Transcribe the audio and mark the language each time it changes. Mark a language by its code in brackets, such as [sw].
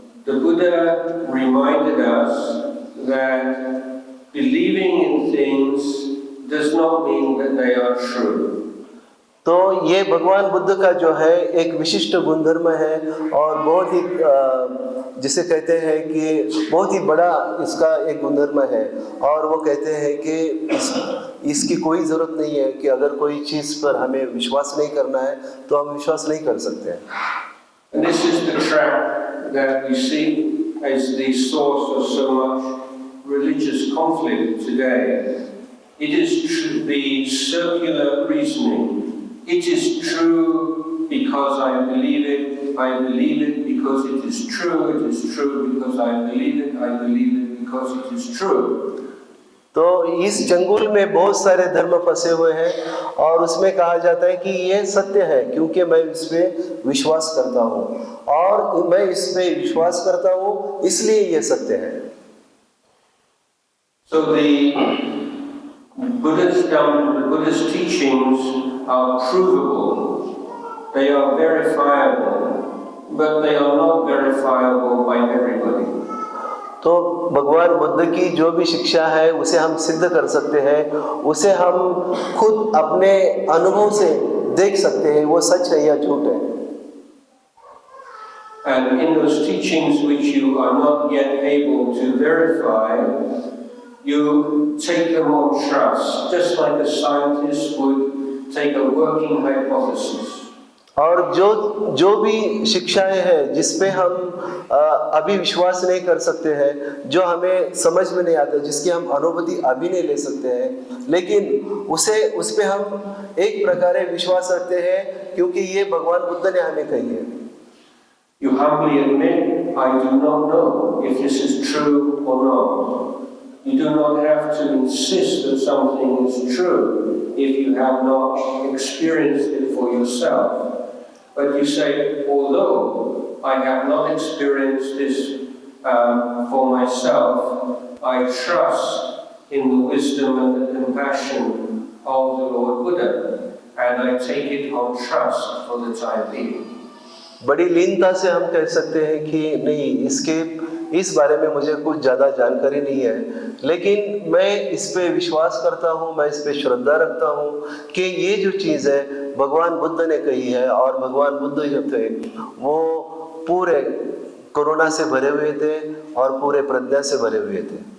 [en] The Buddha reminded us that believing in things does not mean that they are true. [hi] तो ये भगवान बुद्ध का जो है एक विशिष्ट गुणधर्म है और बहुत ही जिसे कहते हैं कि बहुत ही बड़ा इसका एक गुणधर्म है। और वो कहते हैं कि इसकी कोई ज़रूरत नहीं है कि अगर कोई चीज़ पर हमें विश्वास नहीं करना है तो हम विश्वास नहीं कर सकते हैं। [en] And this is the trap that we see as the source of so much religious conflict today. It is the circular reasoning. It is true because I believe it. I believe it because it is true. It is true because I believe it. I believe it because it is true. [hi] तो इस चंगुल में बहुत सारे धर्म फंसे हुए हैं और उसमें कहा जाता है कि ये सत्य है क्योंकि मैं इस पे विश्वास करता हूँ और मैं इस पे विश्वास करता हूँ इसलिए ये सत्य है। [en] So the Buddhist teachings are provable. They are verifiable, but they are not verifiable by everybody. [hi] तो भगवान बुद्ध की जो भी शिक्षा है उसे हम सिद्ध कर सकते हैं, उसे हम खुद अपने अनुभव से देख सकते हैं वो सच है या झूठ है। [en] And in those teachings which you are not yet able to verify, you take them on trust, just like a scientist would take a working hypothesis. [hi] और जो भी शिक्षाएं हैं जिस पे हम अभी विश्वास नहीं कर सकते हैं, जो हमें समझ में नहीं आता, जिसकी हम अनुभूति अभी नहीं ले सकते हैं, लेकिन उस पे हम एक प्रकार विश्वास रखते हैं क्योंकि ये भगवान बुद्ध ने हमें कही है। [en] You humbly admit, I do not know if this is true or not. You do not have to insist that something is true if you have not experienced it for yourself. But you say, although I have not experienced this for myself, I trust in the wisdom and the compassion of the Lord Buddha, and I take it on trust for the time being. [hi] बड़ी लीनता से हम कह सकते हैं कि नहीं, इस बारे में मुझे कुछ ज़्यादा जानकारी नहीं है, लेकिन मैं इस पे विश्वास करता हूँ, मैं इस पे श्रद्धा रखता हूँ कि ये जो चीज़ है भगवान बुद्ध ने कही है। और भगवान बुद्ध जो थे वो पूरे कोरोना से भरे हुए थे और पूरे प्रज्ञा से भरे हुए थे।